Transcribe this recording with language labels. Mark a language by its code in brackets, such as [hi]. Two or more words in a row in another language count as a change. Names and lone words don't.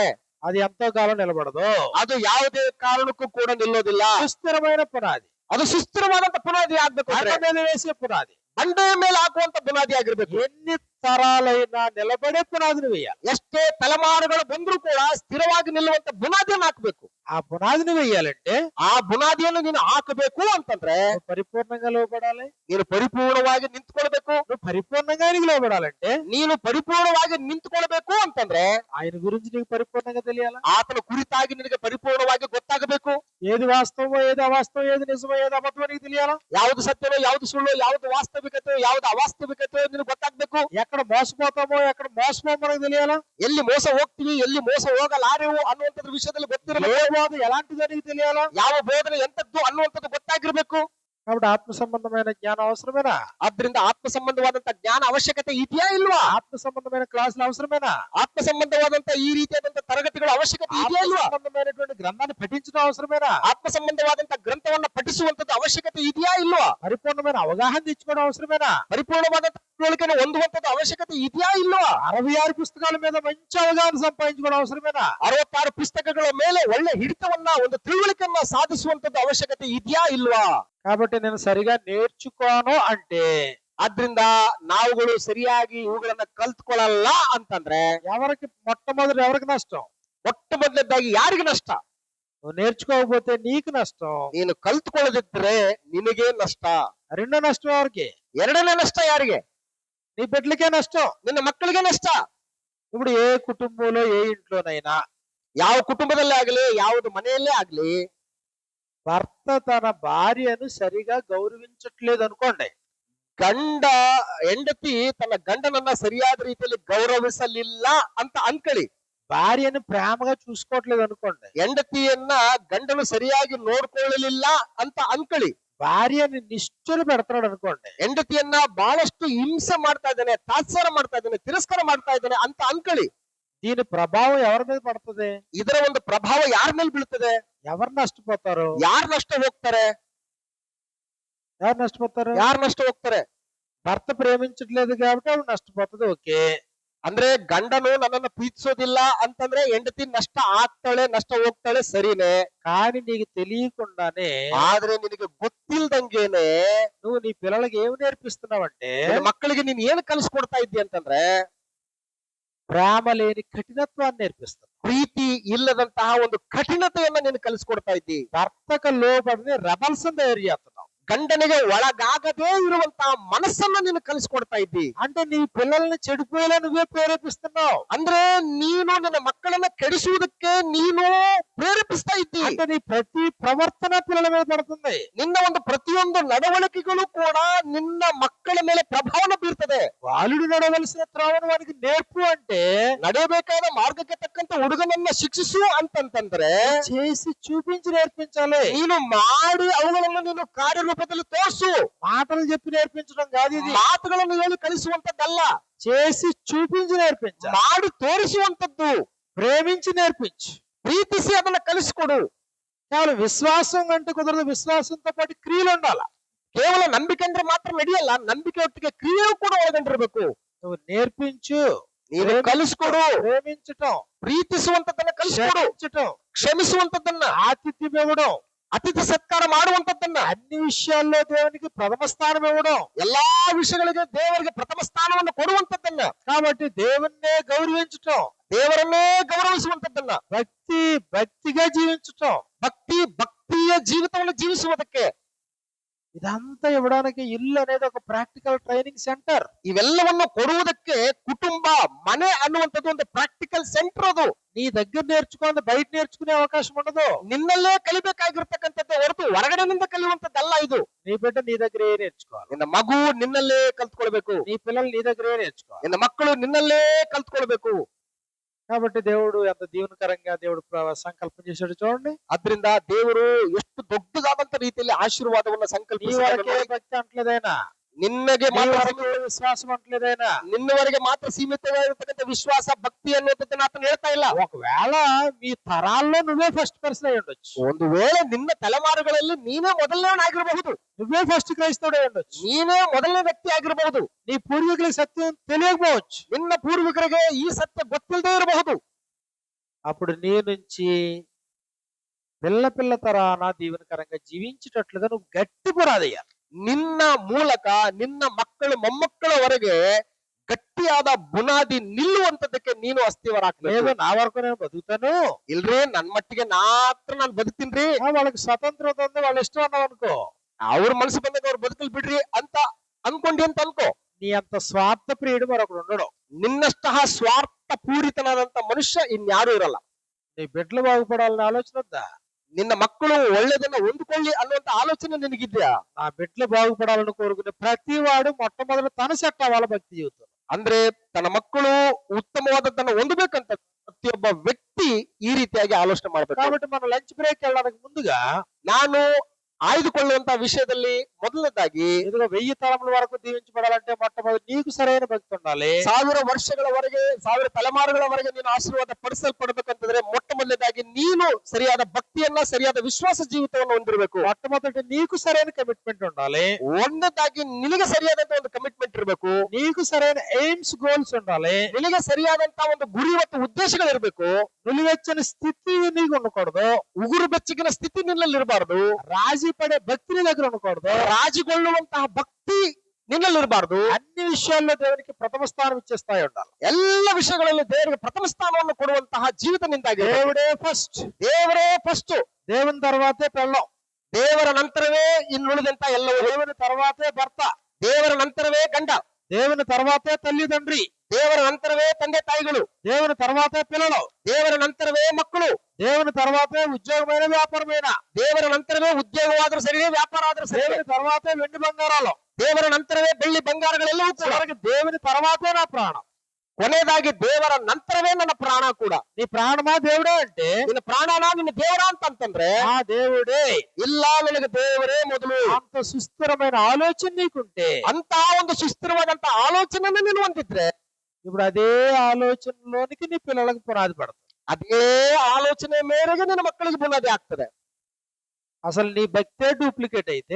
[te] అది ఎంతో కాలం నిలబడదు. [kn] ಅದು ಯಾವುದೇ ಕಾರಣಕ್ಕೂ ಕೂಡ ನಿಲ್ಲೋದಿಲ್ಲ. [te] సుస్థిరమైన పునాది, [kn] ಅದು ಸುಸ್ಥಿರವಾದಂತ ಬುನಾದಿ ಆಗ್ಬೇಕು. [te] బండ మీద వేసే పునాది, [kn] ಬಂಡೆಯ ಮೇಲೆ ಹಾಕುವಂತ ಬುನಾದಿ ಆಗಿರ್ಬೇಕು. [te] ఎన్ని తరాలైనా నిలబడే పునాదిని వేయాలి. [kn] ಎಷ್ಟೇ ತಲೆಮಾರುಗಳು ಬಂದ್ರೂ ಕೂಡ ಸ್ಥಿರವಾಗಿ ನಿಲ್ಲುವಂತ ಬುನಾದಿಯನ್ನು ಹಾಕ್ಬೇಕು. [te] ఆ పునాదిని వేయాలంటే [kn] ಆ ಬುನಾದಿಯನ್ನು ನೀನು ಹಾಕಬೇಕು ಅಂತಂದ್ರೆ [te] నువ్వు పరిపూర్ణంగా లోబడాలి. [kn] ನೀನು ಪರಿಪೂರ್ಣವಾಗಿ ನಿಂತ್ಕೊಳ್ಬೇಕು. [te] నువ్వు పరిపూర్ణంగా ఆయనకి లోబడాలంటే [kn] ನೀನು ಪರಿಪೂರ್ಣವಾಗಿ ನಿಂತ್ಕೊಳ್ಬೇಕು ಅಂತಂದ್ರೆ [te] ఆయన గురించి నీకు పరిపూర్ణంగా తెలియాలా? [kn] ಆತನ ಕುರಿತಾಗಿ ನಿನಗೆ ಪರಿಪೂರ್ಣವಾಗಿ ಗೊತ್ತಾಗಬೇಕು. [te] ఏది వాస్తవమో ఏది అవాస్తవం, ఏది నిజమో ఏది అబద్ధమో నీకు తెలియాలా? [kn] ಯಾವ್ದು ಸತ್ಯವೋ ಯಾವ್ದು ಸುಳ್ಳು, ಯಾವ್ದು ವಾಸ್ತವಿಕತೆ ಯಾವ್ದು ಅವಾಸ್ತವಿಕತೆ ನಿನಗೆ ಗೊತ್ತಾಗ್ಬೇಕು. [te] ఎక్కడ మోసపోతామో ఎక్కడ మోసపోమో మనకు తెలియాలా? [kn] ಎಲ್ಲಿ ಮೋಸ ಹೋಗ್ತೀವಿ ಎಲ್ಲಿ ಮೋಸ ಹೋಗಲಾರೆವು ಅನ್ನುವಂಥದ್ರ ವಿಷಯದಲ್ಲಿ ಗೊತ್ತಿರಬೇಕು. [te] ఏ బోధ ఎలాంటిదో నీకు తెలియాలా? [kn] ಯಾವ ಬೋಧನೆ ಎಂತದ್ದು ಅನ್ನುವಂಥದ್ದು ಗೊತ್ತಾಗಿರ್ಬೇಕು. [te] కాబట్టి ఆత్మ సంబంధమైన జ్ఞానం అవసరమేనా? [kn] ಆದ್ರಿಂದ ಆತ್ಮ ಸಂಬಂಧವಾದಂತ ಜ್ಞಾನ ಅವಶ್ಯಕತೆ ಇದೆಯಾ ಇಲ್ವಾ? [te] ఆత్మ సంబంధమైన క్లాసులు అవసరమేనా? [kn] ಆತ್ಮ ಸಂಬಂಧವಾದಂತ ಈ ರೀತಿಯಾದಂತ ತರಗತಿಗಳ ಅವಶ್ಯಕತೆ ಇದೆಯಾ [te] ఆత్మ [kn] ಇಲ್ವಾ? [te] సంబంధమైనటువంటి గ్రంథాన్ని పఠించడం అవసరమేనా? [kn] ಆತ್ಮ ಸಂಬಂಧವಾದಂತ ಗ್ರಂಥವನ್ನ ಪಠಿಸುವಂತದ್ದು ಅವಶ್ಯಕತೆ ಇದೆಯಾ ಇಲ್ವಾ? [te] పరిపూర్ణమైన అవగాహన తెచ్చుకోవడం అవసరమేనా? [kn] ಪರಿಪೂರ್ಣವಾದಂತ ತಿಳುವಳಿಕೆಯನ್ನು ಹೊಂದುವಂತದ್ದು ಅವಶ್ಯಕತೆ ಇದೆಯಾ ಇಲ್ವಾ? [te] 66 పుస్తకాల మీద మంచి అవగాహన సంపాదించుకోవడం అవసరమేనా? [kn] 66 ಪುಸ್ತಕಗಳ ಮೇಲೆ ಒಳ್ಳೆ ಹಿಡಿತವನ್ನ ಒಂದು ತಿಳುವಳಿಕೆಯನ್ನ ಸಾಧಿಸುವಂತದ್ದು ಅವಶ್ಯಕತೆ ಇದೆಯಾ ಇಲ್ವಾ? [te] కాబట్టి నేను సరిగా నేర్చుకోను అంటే [kn] ಆದ್ರಿಂದ ನಾವುಗಳು ಸರಿಯಾಗಿ ಇವುಗಳನ್ನ ಕಲ್ತ್ಕೊಳ್ಳಲ್ಲ ಅಂತಂದ್ರೆ [te] ఎవరికి మొట్టమొదటి ఎవరికి నష్టం? [kn] ಮೊಟ್ಟ ಮೊದಲನೇದಾಗಿ ಯಾರಿಗೆ ನಷ್ಟ? [te] నువ్వు నేర్చుకోకపోతే నీకు నష్టం. [kn] ನೀನು ಕಲ್ತ್ಕೊಳ್ಳದಿದ್ರೆ ನಿನಗೆ ನಷ್ಟ. [te] రెండో నష్టం ఎవరికి? [kn] ಎರಡನೇ ನಷ್ಟ ಯಾರಿಗೆ? [te] నీ బిడ్డలకే నష్టం. [kn] ನಿನ್ನ ಮಕ್ಕಳಿಗೆ ನಷ್ಟ. [te] ఇప్పుడు ఏ కుటుంబంలో ఏ ఇంట్లోనైనా [kn] ಯಾವ ಕುಟುಂಬದಲ್ಲೇ ಆಗ್ಲಿ, ಯಾವ್ದು ಮನೆಯಲ್ಲೇ ಆಗ್ಲಿ, [te] భర్త తన భార్యను సరిగా గౌరవించట్లేదు అనుకోండి, [kn] ಗಂಡ ಹೆಂಡತಿ ತನ್ನ ಗಂಡನನ್ನ ಸರಿಯಾದ ರೀತಿಯಲ್ಲಿ ಗೌರವಿಸಲಿಲ್ಲ ಅಂತ ಅನ್ಕಳಿ. [te] భార్యను ప్రేమగా చూసుకోవట్లేదు అనుకోండి, [kn] ಹೆಂಡತಿಯನ್ನ ಗಂಡನು ಸರಿಯಾಗಿ ನೋಡ್ಕೊಳ್ಳಲಿಲ್ಲ ಅಂತ ಅನ್ಕಳಿ. [te] భార్యని నిష్ఠులు పెడతాడు అనుకోండి, [kn] ಹೆಂಡತಿಯನ್ನ ಬಹಳಷ್ಟು ಹಿಂಸೆ ಮಾಡ್ತಾ ಇದ್ದಾನೆ, ತಾತ್ಸಾರ ಮಾಡ್ತಾ ಇದ್ದಾನೆ, ತಿರಸ್ಕಾರ ಮಾಡ್ತಾ ಇದ್ದಾನೆ ಅಂತ ಅನ್ಕಳಿ. [te] దీని ప్రభావం ఎవరి మీద పడుతుంది? [kn] ಇದರ ಒಂದು ಪ್ರಭಾವ ಯಾರ ಮೇಲೆ ಬೀಳ್ತದೆ? [te] ఎవరు నష్టపోతారు? [kn] ಯಾರು ನಷ್ಟ ಹೋಗ್ತಾರೆ? [te] ఎవరు నష్టపోతారు? [kn] ಯಾರು ನಷ್ಟ ಹೋಗ್ತಾರೆ? [te] భర్త ప్రేమించట్లేదు కాబట్టి ఆవిడ నష్టపోతుంది. ఓకే, [kn] ಅಂದ್ರೆ ಗಂಡನು ನನ್ನನ್ನು ಪ್ರೀತಿಸೋದಿಲ್ಲ ಅಂತಂದ್ರೆ ಹೆಂಡತಿ ನಷ್ಟ ಆಗ್ತಾಳೆ, ನಷ್ಟ ಹೋಗ್ತಾಳೆ, ಸರಿನೇ. [te] కానీ నీకు తెలియకుండానే [kn] ಆದ್ರೆ ನಿನಗೆ ಗೊತ್ತಿಲ್ದಂಗೆನೆ [te] నువ్వు నీ పిల్లలకి ఏమి నేర్పిస్తున్నావంటే [kn] ನಿನ್ನ ಮಕ್ಕಳಿಗೆ ನೀನ್ ಏನ್ ಕಲಿಸ್ಕೊಡ್ತಾ ಇದ್ದಿ ಅಂತಂದ್ರೆ [te] ప్రేమ లేని కఠినత్వాన్ని నేర్పిస్తావు. [kn] ಪ್ರೀತಿ ಇಲ್ಲದಂತಹ ಒಂದು ಕಠಿಣತೆಯನ್ನ ನೀನು ಕಲಿಸ್ಕೊಡ್ತಾ ಇದ್ದಿ. [te] భర్తకు లోబడిని రెబల్స్ తయారు చేస్తున్నావు. [kn] ಗಂಡನಿಗೆ ಒಳಗಾಗದೇ ಇರುವಂತಹ ಮನಸ್ಸನ್ನ ನೀನು ಕಲಿಸ್ಕೊಡ್ತಾ ಇದ್ದಿ. [te] అంటే నీ పిల్లల్ని చెడిపోయేలా నువ్వే ప్రేరేపిస్తున్నావు. [kn] ಅಂದ್ರೆ ನೀನು ನಿನ್ನ ಮಕ್ಕಳನ್ನ ಕೆಡಿಸುವುದಕ್ಕೆ ನೀನು ಪ್ರೇರೇಪಿಸ್ತಾ ಇದ್ದಿ. [te] అంటే నీ ప్రతి ప్రవర్తన పిల్లల మీద పడుతుంది. [kn] ನಿನ್ನ ಒಂದು ಪ್ರತಿಯೊಂದು ನಡವಳಿಕೆಗಳು ಕೂಡ ನಿನ್ನ ಮಕ್ಕಳ ಮೇಲೆ ಪ್ರಭಾವನ ಬೀರ್ತದೆ. [te] బాలుడు నడవలసిన త్రోవను వానికి నేర్పు అంటే [kn] ನಡೆಯಬೇಕಾದ ಮಾರ್ಗಕ್ಕೆ ತಕ್ಕಂತ ಹುಡುಗನನ್ನ ಶಿಕ್ಷಿಸು ಅಂತಂತಂದ್ರೆ [te] చేసి చూపించి నేర్పించాలి. [kn] ನೀನು ಮಾಡಿ ಅವುಗಳನ್ನು ನೀನು ಕಾರ್ಯರೂಪದಲ್ಲಿ ತೋರಿಸು. [te] మాటలు చెప్పి నేర్పించడం కాదు ఇది. [kn] ಮಾತುಗಳನ್ನು ಹೇಳಿ ಕಲಿಸುವಂತದ್ದಲ್ಲ, [te] చేసి చూపించి నేర్పించాలి. [kn] ಮಾಡಿ ತೋರಿಸುವಂತದ್ದು. [te] ప్రేమించి నేర్పించు. [kn] ಪ್ರೀತಿಸಿ ಅದನ್ನ ಕಲಿಸ್ಕೊಡು. [te] కేవలం విశ్వాసం అంటే కుదరదు, విశ్వాసంతో పాటు క్రియలు ఉండాలి. [kn] ಕೇವಲ ನಂಬಿಕೆ ಅಂದ್ರೆ ಮಾತ್ರ ನಡೆಯಲ್ಲ, ನಂಬಿಕೆ ಒಟ್ಟಿಗೆ ಕ್ರಿಯೆಯೂ ಕೂಡ ಒಳಗೊಂಡಿರ್ಬೇಕು. [te] నువ్వు నేర్పించు, [kn] ನೀನು ಕಲಿಸ್ಕೊಡು. [te] ప్రేమించటం, [kn] ಪ್ರೀತಿಸುವಂತದ್ದನ್ನ ಕಲಿಸ್ಕೊಡು. [te] క్షమించటం, [kn] ಕ್ಷಮಿಸುವಂತದ್ದನ್ನ, [te] ఆతిథ్యం ఇవ్వడం, [kn] ಅತಿಥಿ ಸತ್ಕಾರ ಮಾಡುವಂತದ್ದನ್ನ, [te] అన్ని విషయాల్లో దేవునికి ప్రథమ స్థానం ఇవ్వడం. [kn] ಎಲ್ಲಾ ವಿಷಯಗಳಿಗೆ ದೇವರಿಗೆ ಪ್ರಥಮ ಸ್ಥಾನವನ್ನು ಕೊಡುವಂತದ್ದನ್ನ, [te] కాబట్టి దేవుణ్ణే గౌరవించటం, [kn] ದೇವರನ್ನೇ ಗೌರವಿಸುವಂತದ್ದನ್ನ, [te] భక్తిగా జీవించటం, [kn] ಭಕ್ತಿಯ ಜೀವಿತವನ್ನು ಜೀವಿಸುವುದಕ್ಕೆ, [te] ఇదంతా ఇవ్వడానికి ఇల్లు అనేది ఒక [en] practical training center. [kn] ಇವೆಲ್ಲವನ್ನು ಕೊಡುವುದಕ್ಕೆ ಕುಟುಂಬ, ಮನೆ ಅನ್ನುವಂಥದ್ದು ಒಂದು [en] practical center. [kn] ಅದು [te] నీ దగ్గర నేర్చుకోవాలి, బయట నేర్చుకునే అవకాశం ఉండదు. [kn] ನಿನ್ನಲ್ಲೇ ಕಲಿಬೇಕಾಗಿರ್ತಕ್ಕಂಥದ್ದು ಹೊರತು ಹೊರಗಡೆನಿಂದ ಕಲಿಯುವಂತದ್ದಲ್ಲ. ಇದು [te] నీ బిడ్డ నీ దగ్గరే నేర్చుకోవాలి. [kn] ನಿನ್ನ ಮಗು ನಿನ್ನಲ್ಲೇ ಕಲ್ತ್ಕೊಳ್ಬೇಕು. [te] నీ పిల్లలు నీ దగ్గరే నేర్చుకోవాలి. [kn] ನಿನ್ನ ಮಕ್ಕಳು ನಿನ್ನಲ್ಲೇ ಕಲ್ತ್ಕೊಳ್ಬೇಕು. [te] కాబట్టి దేవుడు ఎంత దీవెనకరంగా దేవుడు సంకల్పం చేశాడు చూడండి. [kn] ಅದ್ರಿಂದ ದೇವರು ಎಷ್ಟು ದೊಡ್ಡದಾದಂತ ರೀತಿಯಲ್ಲಿ ಆಶೀರ್ವಾದವನ್ನ [te] నీ [kn] ಸಂಕಲ್ಪಿಸಿದ್ದಾನೆ. [te] వరకే భక్తి అంటలేదైనా, [kn] ನಿನ್ನಗೆ [te] నీ [kn] ಮಾತ್ರ [te] వరకే విశ్వాసం అంటలేదైనా. [kn] ನಿನ್ನವರೆಗೆ ಮಾತ್ರ ಸೀಮಿತವಾಗಿರ್ತಕ್ಕಂಥ ವಿಶ್ವಾಸ, ಭಕ್ತಿ ಅನ್ನುವಂಥದ್ದನ್ನ ಆತನು ಹೇಳ್ತಾ ಇಲ್ಲ. [te] ఒకవేళ మీ తరాల్లో నువ్వే [en] first person [te] అయి ఉండొచ్చు, [kn] ಒಂದು ವೇಳೆ ನಿನ್ನ ತಲೆಮಾರುಗಳಲ್ಲಿ ನೀನೇ ಮೊದಲನೇವನಾಗಿರಬಹುದು, [te] నువ్వే ఫస్ట్ క్రైస్తవుడు అయి ఉండొచ్చు, [kn] ನೀನೇ ಮೊದಲನೇ ವ್ಯಕ್ತಿ ಆಗಿರಬಹುದು. [te] నీ పూర్వీకులకు సత్యం తెలియకపోవచ్చు. [kn] ನಿನ್ನ ಪೂರ್ವಿಕರಿಗೆ ಈ ಸತ್ಯ ಗೊತ್ತಿಲ್ಲದೆ ಇರಬಹುದು. [te] అప్పుడు నీ నుంచి పిల్ల తరాన దీవెనకరంగా జీవించేటట్లుగా నువ్వు గట్టి పునాదయ్యాలి. [kn] ನಿನ್ನ ಮೂಲಕ ನಿನ್ನ ಮಕ್ಕಳು ಮೊಮ್ಮಕ್ಕಳವರೆಗೆ ಗಟ್ಟಿಯಾದ ಬುನಾದಿ ನಿಲ್ಲುವಂತದಕ್ಕೆ ನೀನು ಅಸ್ಥಿವರಾಗ್ಬೇಕು. [te] లేదు నా వరకు నేను బతుకుతాను, [kn] ಇಲ್ರಿ ನನ್ ಮಟ್ಟಿಗೆ ನಾನು ಬದುಕ್ತೀನ್ರಿ, [te] వాళ్ళకి స్వతంత్రత ఉంది, వాళ్ళ ఇష్టం అన్నావు అనుకో, [kn] ಅವ್ರ ಮನಸ್ಸು ಬಂದಾಗ ಅವ್ರು ಬದುಕಲ್ ಬಿಡ್ರಿ ಅಂತ ಅನ್ಕೊಂಡಿ ಅಂತ ಅನ್ಕೋ. [te] నీ అంత స్వార్థ ప్రియుడు మరొకడు ఉండడు. [kn] ನಿನ್ನಷ್ಟಹ ಸ್ವಾರ್ಥ ಪೂರಿತನಾದಂತ ಮನುಷ್ಯ ಇನ್ಯಾರು ಇರಲ್ಲ. [te] నీ బిడ్డలు బాగుపడాలనే ఆలోచన వద్దా? [kn] ನಿನ್ನ ಮಕ್ಕಳು ಒಳ್ಳೆದನ್ನ ಹೊಂದ್ಕೊಳ್ಳಿ ಅನ್ನುವಂತ ಆಲೋಚನೆ ನಿನಗಿದ್ಯಾ? [te] నా బిడ్డలు బాగుపడాలని కోరుకునే ప్రతి వాడు మొట్టమొదటి తన సెట్ అవ్వాలి భక్తి జీవితం. [kn] ಅಂದ್ರೆ ತನ್ನ ಮಕ್ಕಳು ಉತ್ತಮವಾದದ್ದನ್ನ ಹೊಂದಬೇಕಂತ ಪ್ರತಿಯೊಬ್ಬ ವ್ಯಕ್ತಿ ಈ ರೀತಿಯಾಗಿ ಆಲೋಚನೆ ಮಾಡ್ಬೇಕು. [te] కాబట్టి మనం [en] lunch break [te] వెళ్ళడానికి ముందుగా [kn] ನಾನು ಆಯ್ದುಕೊಳ್ಳುವಂತ ವಿಷಯದಲ್ಲಿ మొదలనేదాಗಿ [te] ఇదిగో 1000 తరముల వరకు దీవించబడాలంటే మొట్టమొదటి నీకు సరైన భక్తి ఉండాలి. [kn] 1000 ವರ್ಷಗಳವರೆಗೆ 1000 ತಲೆಮಾರುಗಳವರೆಗೆ ನೀನು ಆಶೀರ್ವಾದ ಪಡಿಸಲ್ಪಡಬೇಕಂತಂದ್ರೆ ಮೊಟ್ಟಮೊದಲನೇದಾಗಿ ನೀನು ಸರಿಯಾದ ಭಕ್ತಿಯನ್ನ ಸರಿಯಾದ ವಿಶ್ವಾಸ ಜೀವಿತವನ್ನು ಹೊಂದಿರಬೇಕು. [te] మొట్టమొదటి నీకు సరైన కమిట్మెంట్ ఉండాలి. [kn] ಒಂದನೇದಾಗಿ ನಿನಗೆ ಸರಿಯಾದಂತ ಒಂದು ಕಮಿಟ್ಮೆಂಟ್ ಇರಬೇಕು. [te] నీకు సరైన [en] aims goals [te] ఉండాలి. [kn] ನಿನಗೆ ಸರಿಯಾದಂತ ಒಂದು ಗುರಿ ಮತ್ತು ಉದ್ದೇಶಗಳಿರಬೇಕು. [te] నులివెచ్చని స్థితి నీకు ఉండకూడదు. [kn] ಉಗುರು ಬೆಚ್ಚಗಿನ ಸ್ಥಿತಿ ನಿನ್ನಲ್ಲಿ ಇರಬಾರ್ದು. [te] రాజీ పడే భక్తి నీ దగ్గర ఉండకూడదు. [kn] ರಾಜಿಗೊಳ್ಳುವಂತಹ ಭಕ್ತಿ ನಿನ್ನಲ್ಲಿ ಇರಬಾರ್ದು. [te] అన్ని విషయాల్లో దేవునికి ప్రథమ స్థానం ఇచ్చే స్థాయి ఉండాలి. [kn] ಎಲ್ಲ ವಿಷಯಗಳಲ್ಲಿ ದೇವರಿಗೆ ಪ್ರಥಮ ಸ್ಥಾನವನ್ನು ಕೊಡುವಂತಹ ಜೀವಿತ ನಿಂದಾಗಿ [te] దేవుడే ఫస్ట్. [kn] ದೇವರೇ ಫಸ್ಟ್. [te] దేవుని తర్వాతే పెళ్ళం. [kn] ದೇವರ ನಂತರವೇ ಇನ್ನುಳಿದಂತ ಎಲ್ಲವೂ. [te] దేవుని తర్వాతే భర్త. [kn] ದೇವರ ನಂತರವೇ ಗಂಡ. [te] దేవుని తర్వాతే తల్లిదండ్రి. [kn] ದೇವರ ನಂತರವೇ ತಂದೆ ತಾಯಿಗಳು. [te] దేవుని తర్వాతే పిల్లలు. [kn] ದೇವರ ನಂತರವೇ ಮಕ್ಕಳು. [te] దేవుని తర్వాతే ఉద్యోగమైన వ్యాపారమైన. [kn] ದೇವರ ನಂತರವೇ ಉದ್ಯೋಗವಾದ್ರೂ ಸರಿಯೇ, ವ್ಯಾಪಾರ ಆದ್ರೂ ಸರಿ. [te] దేవుని తర్వాతే వెండి బంగారాలు. [kn] ದೇವರ ನಂತರವೇ ಬೆಳ್ಳಿ ಬಂಗಾರಗಳೆಲ್ಲವೂ ಕೂಡ. [te] చివరికి దేవుని తర్వాతే నా ప్రాణం. [kn] ಕೊನೆಯದಾಗಿ ದೇವರ ನಂತರವೇ ನನ್ನ ಪ್ರಾಣ ಕೂಡ. [te] నీ ప్రాణమా దేవుడే అంటే [kn] ನಿನ್ನ ಪ್ರಾಣನ ನಿನ್ನ ದೇವರ ಅಂತಂತಂದ್ರೆ [te] ఆ దేవుడే. [kn] ಇಲ್ಲ, ನನಗೆ ದೇವರೇ ಮೊದಲು. [te] అంత సుస్థిరమైన ఆలోచన నీకుంటే, [kn] ಅಂತ ಒಂದು ಸುಸ್ಥಿರವಾದಂತ ಆಲೋಚನೆಯನ್ನು ನೀನು ಹೊಂದಿದ್ರೆ [te] ఇప్పుడు అదే ఆలోచనలోనికి నీ పిల్లలకు పునాది పడతాయి. [kn] ಅದೇ ಆಲೋಚನೆ ಮೇರೆಗೆ ನಿನ್ನ ಮಕ್ಕಳಿಗೆ ಬುನಾದಿ ಆಗ್ತದೆ. [te] అసలు నీ భక్తే డూప్లికేట్ అయితే,